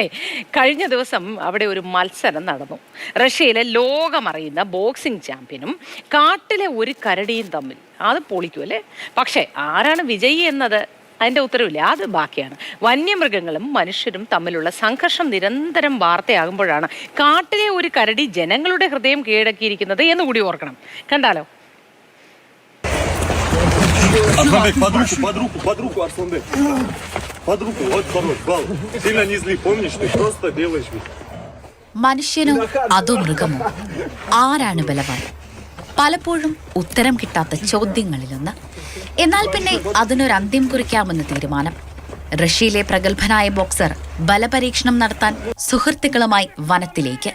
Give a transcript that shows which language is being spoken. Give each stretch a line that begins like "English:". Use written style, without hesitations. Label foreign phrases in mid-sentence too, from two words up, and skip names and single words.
Malayalam: കഴിഞ്ഞ ദിവസം അവിടെ ഒരു മത്സരം നടന്നു. റഷ്യയിലെ ലോകമറിയുന്ന ബോക്സിംഗ് ചാമ്പ്യനും കാട്ടിലെ ഒരു കരടിയും തമ്മിൽ. അത് പൊളിക്കും അല്ലേ? പക്ഷേ ആരാണ് വിജയി എന്നത് അതിൻ്റെ ഉത്തരവില്ല, അത് ബാക്കിയാണ്. വന്യമൃഗങ്ങളും മനുഷ്യരും തമ്മിലുള്ള സംഘർഷം നിരന്തരം വാർത്തയാകുമ്പോഴാണ് കാട്ടിലെ ഒരു കരടി ജനങ്ങളുടെ ഹൃദയം കീഴടക്കിയിരിക്കുന്നത് എന്ന് കൂടി ഓർക്കണം. കണ്ടാലോ?
Russian: Арсланбек, под руку, Арсланбек. Под руку, вот хорош, бал. Сильно не зли, помнишь, ты просто делаешь вид.
Malayalam: മനുഷ്യനോ അതോ മൃഗമോ, ആരാണ് ബലവാൻ? പലപ്പോഴും ഉത്തരം കിട്ടാത്ത ചോദ്യങ്ങളിലൊന്ന്. എന്നാൽ പിന്നെ അതിനൊരു അന്ത്യം കുറിക്കാമെന്ന് തീരുമാനം. റഷ്യയിലെ പ്രഗത്ഭനായ ബോക്സർ ബലപരീക്ഷണം നടത്താൻ സുഹൃത്തുക്കളുമായി വനത്തിലേക്ക്.